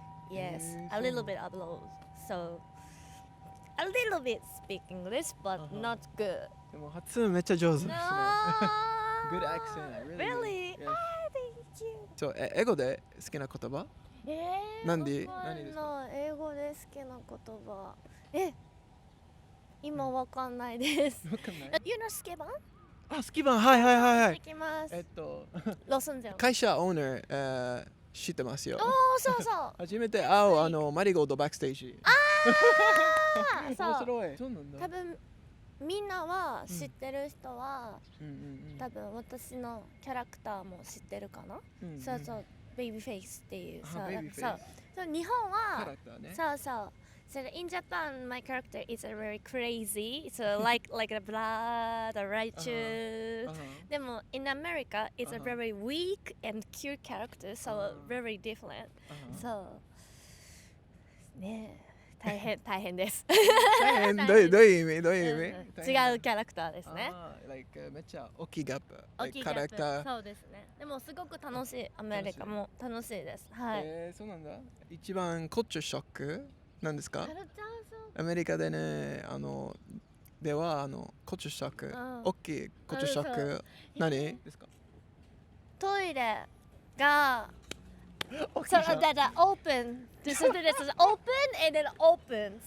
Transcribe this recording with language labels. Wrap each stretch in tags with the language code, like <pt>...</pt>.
<en>Yes, a little bit abroad. So, a little bit speak English, but not good.</en> <ja>でも発音めっちゃ上手ですね。</ja> <en>Good accent. Really? Yes. Thank you.</en> <ja>そう、英語で好きな言葉？何ですか？英語で好きな言葉。今わかんないです。わかんない。</ja> <en>You know スケバン？</en> <ja>あ、スケバン、はい。行きます。ロスンゼル。会社オーナー、知ってますよ。そう。初めて会うマリゴールドバックステージ。そう。面白い。そうなんだ。多分みんなは知ってる人は、多分私のキャラクターも知ってるかな。そうベイビーフェイスっていうさ、そう日本はそう。</ja> <en>So in Japan, my character is very crazy. So like a blood, a righteous.</en> <ja>でも</ja> <en>in America, it's a very weak and cute character. So very different. So</en> <ja>ねえ大変です。どういう意味？違うキャラクターですね。めっちゃ大きいギャップ。キャラクター。そうですね。でもすごく楽しい。アメリカも楽しいです。はい。そうなんだ。一番コッチュショックなんですか？アメリカでね、ではコッチュショック、大きいコッチュショック何ですか？トイレが</ja> <en>So that open. This is open and then open.</en>